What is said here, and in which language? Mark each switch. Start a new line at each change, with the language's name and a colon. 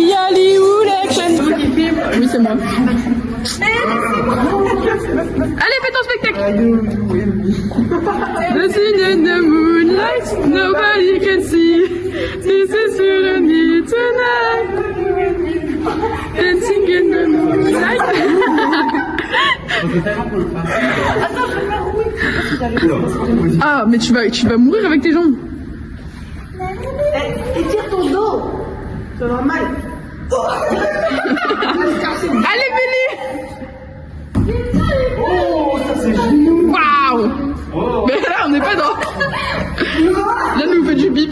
French: Oui, c'est moi. Allez, fais ton spectacle.
English: Dancing in the moonlight, nobody can see. This is you and me tonight. Dancing in the moonlight.
French: Ah, mais tu vas mourir avec tes jambes. Étire ton dos. Ça va mal. Allez, Billy. Waouh. Mais là, on n'est pas dans... Là, nous, on fait du bip.